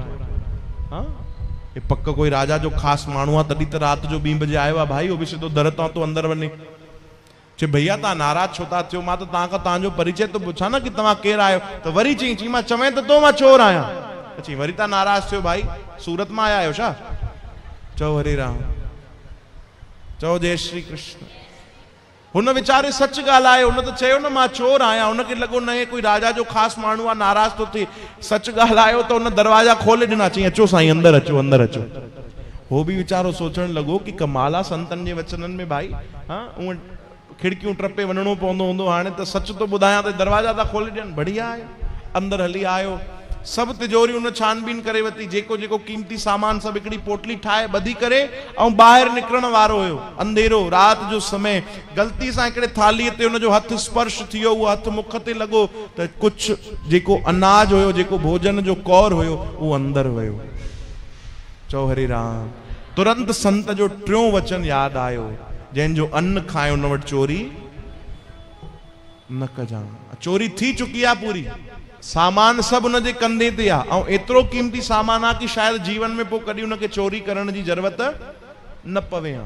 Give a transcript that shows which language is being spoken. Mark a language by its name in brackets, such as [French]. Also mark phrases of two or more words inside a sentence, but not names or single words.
[Sindhi] हा, हे पक कोई राजा जो ख़ासि माण्हू आहे, तॾहिं त राति जो 2 बजे आयो आहे भाई। उहो बि सिधो दर तां तो अंदरि वञे। चई भैया तव्हां नाराज़ छो था थियो? मां त तव्हांखां तव्हांजो परिचय थो पुछां न कि तव्हां केरु आहियो। त वरी चई मां चवें त तो मां चोर आहियां। चई वरी तव्हां नाराज़ थियो भाई, सूरत मां आया आहियो छा? चओ हरे राम। चओ जय श्री कृष्ण। हुन वीचारे सच ॻाल्हायो, हुन त चयो न मां चोर आहियां। हुनखे लॻो न हे कोई राजा जो ख़ासि माण्हू आहे, नाराज़ थो थिए। सच ॻाल्हायो त हुन दरवाजा खोले ॾिना, चई अचो साईं अंदरि अचो अंदरि अचो। हो बि वीचारो सोचण लॻो कि कमाल आहे संतनि जे वचननि में भाई। हाँ उहा खिड़कियूं टपे वञणो पवंदो हूंदो, हाणे त सच थो ॿुधायां त दरवाजा था खोले ॾियनि। बढ़िया आहे। अंदरि हली आयो, सभु तिजोरियूं हुन छानबीन करे वरिती, जेको जेको कीमती सामान सभु हिकिड़ी पोटली ठाहे ॿधी करे ऐं ॿाहिरि निकिरण वारो हुयो। अंधेरो, राति जो समय। ग़लती सां हिकिड़े थालीअ ते हुनजो हथु स्पर्श थियो, उहो हथु मुख ते लॻो त कुझु जेको अनाज हुयो, जेको भोजन जो कौर हुयो, उहो अंदरि वियो। चओ हरे राम। तुरंत संत जो टियों वचन यादि आयो, जंहिंजो अन्न खाए हुन वटि चोरी न कजां। चोरी थी चुकी आहे पूरी, सामान सभु हुनजे कंधे ते आहे ऐं एतिरो क़ीमती सामान आहे कि शायदि जीवन में पोइ कॾहिं हुनखे चोरी करण जी ज़रूरत न पवे हा।